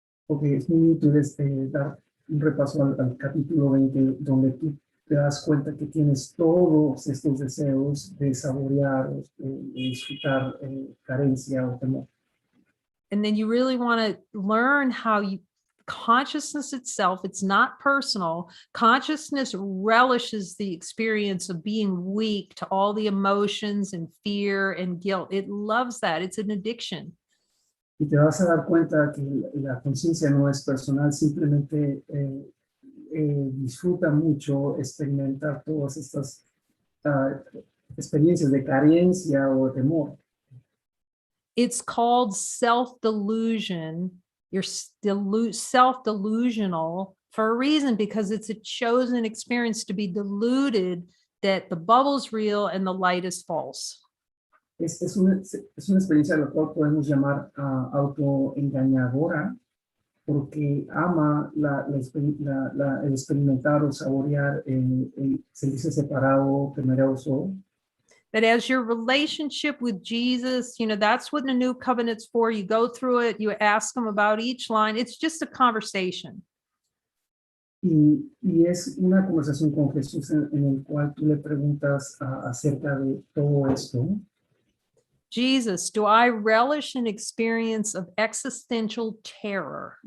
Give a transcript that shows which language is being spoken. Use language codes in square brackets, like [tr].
[es] Okay, es muy útil dar un repaso al capítulo 20, donde tú te das cuenta que tienes todos estos deseos de saborear, de disfrutar carencia o temor. [en] And then you really want to learn how consciousness itself, it's not personal. Consciousness relishes the experience of being weak to all the emotions and fear and guilt. It loves that. It's an addiction. [es] Y te vas a dar cuenta que la conciencia no es personal, simplemente disfruta mucho experimentar todas estas experiencias de carencia o de temor. [en] It's called self-delusion. You're self-delusional for a reason, because it's a chosen experience to be deluded that the bubble's real and the light is false. [es] Es una experiencia a la cual podemos llamar autoengañadora, porque ama el experimentar o saborear el sentirse separado, temeroso. [en] That as your relationship with Jesus, that's what the new covenant's for. You go through it, you ask him about each line. It's just a conversation. [es] Y es una conversación con Jesús en el cual tú le preguntas acerca de todo esto. [en] Jesus, do I relish an experience of existential terror?